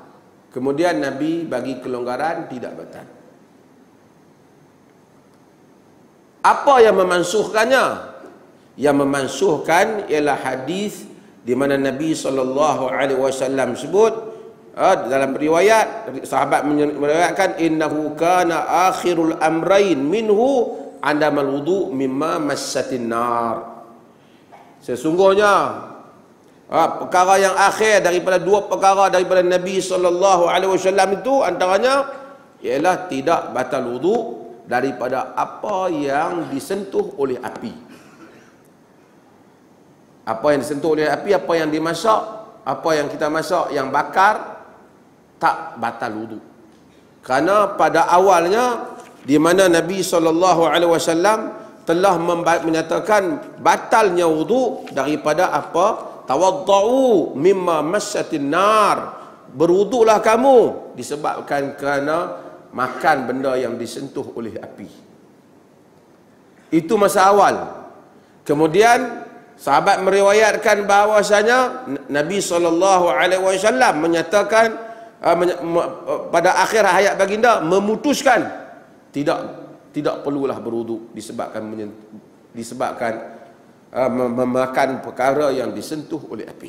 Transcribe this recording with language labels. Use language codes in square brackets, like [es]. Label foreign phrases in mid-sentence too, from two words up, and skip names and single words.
[ms] Kemudian Nabi bagi kelonggaran tidak batal. Apa yang memansuhkannya? Yang memansuhkan ialah hadis di mana Nabi SAW sebut dalam riwayat, sahabat meriwayatkan [ar] إنه كان آخر الأمرين منه عدم الوضوء مما مست النار. [ms] Sesungguhnya perkara yang akhir daripada dua perkara daripada Nabi SAW itu antaranya ialah tidak batal wuduk daripada apa yang disentuh oleh api. Apa yang disentuh oleh api, apa yang dimasak, apa yang kita masak, yang bakar, tak batal wuduk. Kerana pada awalnya di mana Nabi SAW telah menyatakan batalnya wuduk daripada apa? [ar] توضؤوا مما مست النار. [ms] Berwuduklah kamu disebabkan kerana makan benda yang disentuh oleh api. Itu masa awal. Kemudian sahabat meriwayatkan bahawasanya Nabi SAW menyatakan pada akhir hayat baginda memutuskan tidak perlulah berwuduk disebabkan memakan perkara yang disentuh oleh api.